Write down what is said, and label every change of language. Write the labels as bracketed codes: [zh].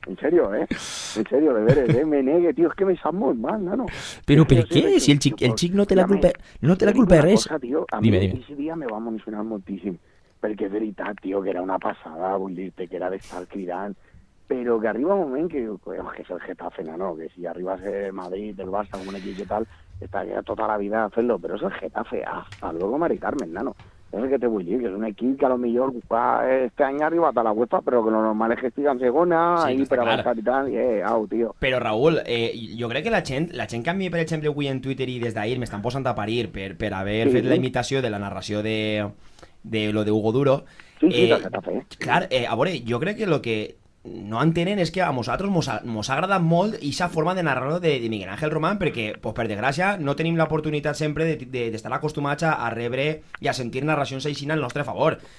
[ca] En serio, de veres, me negue, tío, es que me sap molt mal, nano. Però per què? Si el xic no té la culpa de res. Tío, a mi ese dia me va emocionar moltíssim, perquè és veritat, tío, que era una passada, vull dir-te, que era d'estar cridant, però que arriba un moment que és el Getafe, no? Que si arribas el Madrid, el Barça, un equip i tal, estaria tota la vida a fer-lo, però és el Getafe, [es] hasta luego, [ca] Mari Carmen, nano. [es] Es el que te voy a decir, que es un equipo que a lo mejor este año arriba hasta la UEFA, pero que lo normal es que [ca] estiguen segona, [es] ahí [ca] per avançar i tal, [es] tío. [ca] Però Raúl, jo crec que la gent que a mi, per exemple, avui en Twitter i des d'ahir m'estan posant a parir per haver fet la imitació de la narració de lo de Hugo Duro. Sí, clar, a veure, jo crec que lo que no entenen és que a nosaltres mos ha agradat molt aquesta forma de narrar-lo de Miguel Ángel Román, perquè, pues, per desgràcia, no tenim l'oportunitat sempre d'estar acostumats a rebre i a sentir narracions així al nostre favor.